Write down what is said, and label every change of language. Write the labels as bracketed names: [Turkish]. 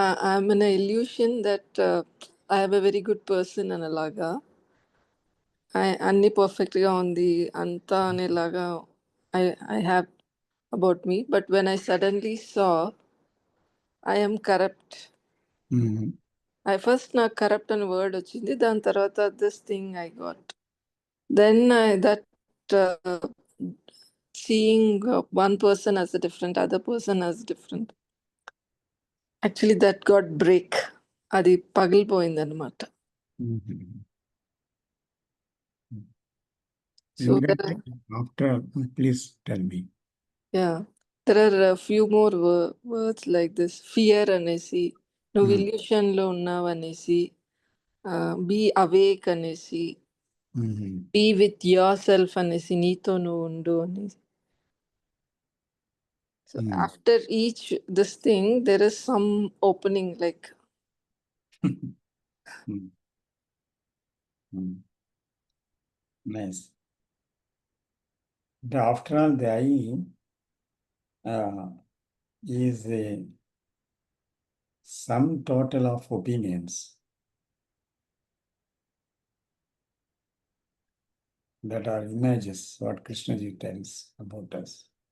[English] I'm an illusion that I have a very good person [Telugu] అనేలాగా, అన్ని పర్ఫెక్ట్గా ఉంది అంతా అనేలాగా [English] I have about me. But when I suddenly saw I am corrupt, I first [Telugu] నాకు corrupt అనే word వచ్చింది, దాని తర్వాత [English] This thing I got. Then that seeing one person as different, other person as different, actually that got break. [Telugu] అది పగిలిపోయింది అనమాట. [English] So after, please tell me. Yeah, there are a few more words like this. [Telugu] Fear అనేసి, నువ్వు illusion లో ఉన్నావు అనేసి, [English] be awake [Telugu] అనేసి, [English] be with yourself [Telugu] అనేసి, నీతో నువ్వు ఉండు అనేసి. [English] So after each this thing there is some opening, like Nice. But after all, the I is a sum total of opinions that are images, what Krishnaji tells about us.